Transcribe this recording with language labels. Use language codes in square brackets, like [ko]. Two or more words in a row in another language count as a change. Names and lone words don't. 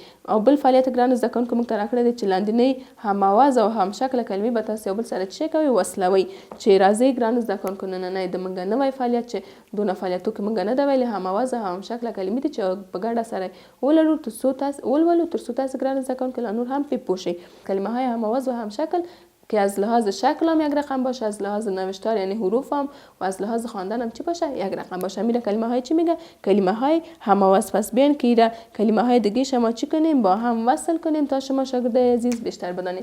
[ps] او بل فعالیت ګرانو زده کوونکو موږ ته راکړی دی چې لاندینۍ هم آواز او هم شکله کلمې به تاسو یو بل سره څه کوئ وصلوئ. چې راځئ ګرانو زده کوونکو نننی د موږ نوی فعالیت چې دونه فعالیتو کې موږ نه ده ویلې هم آواز او هم شکله کلمې دي چې په ګډه سره ولولو تر څو تاسو ګرانو زده کوونکو لا نور هم پې پوه شئ. [fa] کلمه های هم آواز و هم شکل که از لحاظ شکل هم یک رقم باشه، از لحاظ نوشتار یعنی حروف هم و از لحاظ خواندن هم چی باشه؟ یک رقم باشه. میره کلمه های چی میگه؟ کلمه های هم آواز. پس بیان که ایره کلمه های دیگه شما چی کنیم؟ با هم وصل کنیم تا شما شاگرد عزیز بیشتر بدانید.